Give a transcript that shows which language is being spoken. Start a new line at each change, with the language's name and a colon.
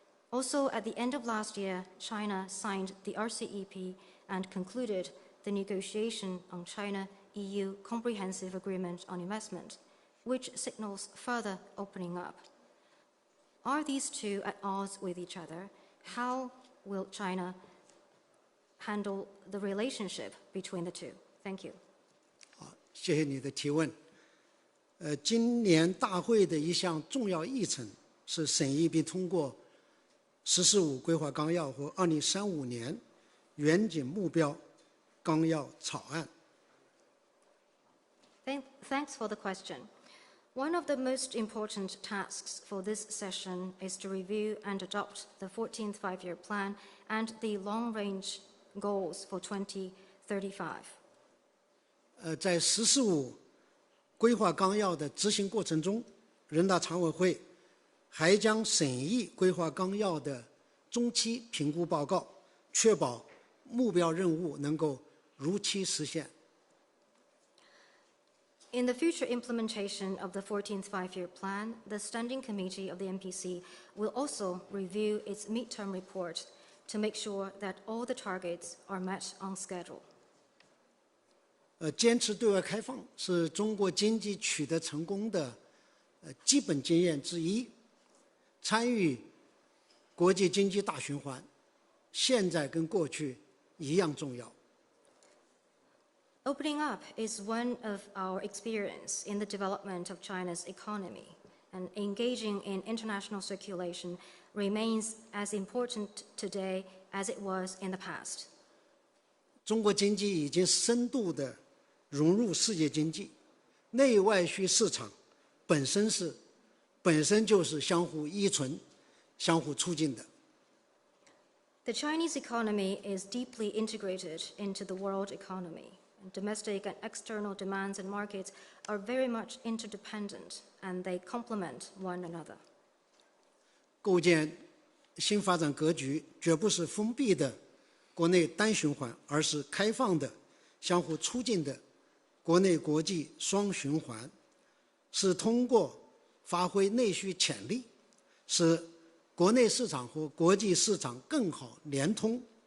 English: Also, at the end of last year, China signed the RCEP and concluded the negotiation on China-EU Comprehensive Agreement on Investment, which signals further opening up. Are these two at odds with each other? How will China handle the relationship between the two? Thank you.
Chinese: 好，谢谢你的提问。今年大会的一项重要议程是审议并通过“十四五”规划纲要和2035年远景目标纲要草案。
English: Thanks for the question. One of the most important tasks for this session is to review and adopt the 14th five-year plan and the long-range goals for 2035.
Chinese: 在“十四五”规划纲要的执行过程中，人大常委会还将审议规划纲要的中期评估报告，确保目标任务能够如期实现。
English: In the future implementation of the 14th five-year plan, the Standing Committee of the NPC will also review its midterm report to make sure that all the targets are met on schedule.
Chinese: 坚持对外开放是中国经济取得成功的基本经验之一。参与国际经济大循环，现在跟过去一样重要。
English: Opening up is one of our experience in the development of China's economy, and engaging in international circulation remains as important today as it was in the past.
Chinese: 中国经济已经深度地融入世界经济，内外需市场本身就是相互依存、相互促进的。
English: The Chinese economy is deeply integrated into the world economy. Domestic and external demands and markets are very much interdependent, and they complement one another.
Chinese: 构建新发展格局绝不是封闭的国内单循环，而是开放的、相互促进的国内国际双循环，是通过发挥内需潜力，使国内市场和国际市场更好联通，